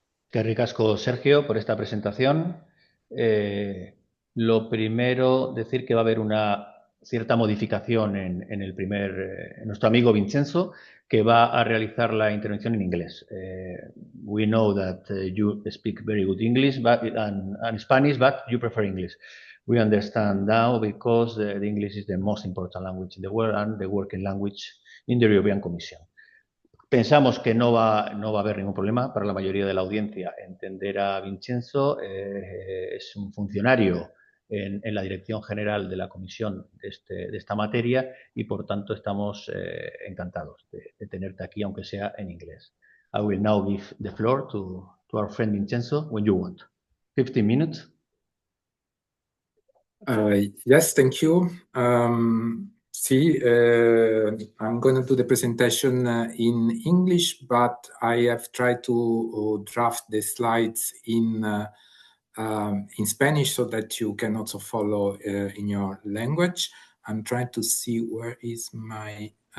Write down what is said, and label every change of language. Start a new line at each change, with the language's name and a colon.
Spanish: Qué ricasco, Sergio, por esta presentación. Eh, lo primero, decir que va a haber una cierta modificación en nuestro amigo Vincenzo, que va a realizar la intervención en inglés.
English: We know that you speak very good English and Spanish, but you prefer English. We understand now because the English is the most important language in the world and the working language in the European Commission.
Spanish: Pensamos que no va a haber ningún problema para la mayoría de la audiencia entender a Vincenzo. Es un funcionario en la Dirección General de la Comisión de esta materia y, por tanto, estamos encantados de tenerte aquí, aunque sea en inglés.
English: I will now give the floor to our friend Vincenzo when you want. 15 minutes. Yes, thank you. See, I'm going to do the presentation in English, but I have tried to draft the slides in Spanish so that you can also follow in your language. I'm trying to see where is my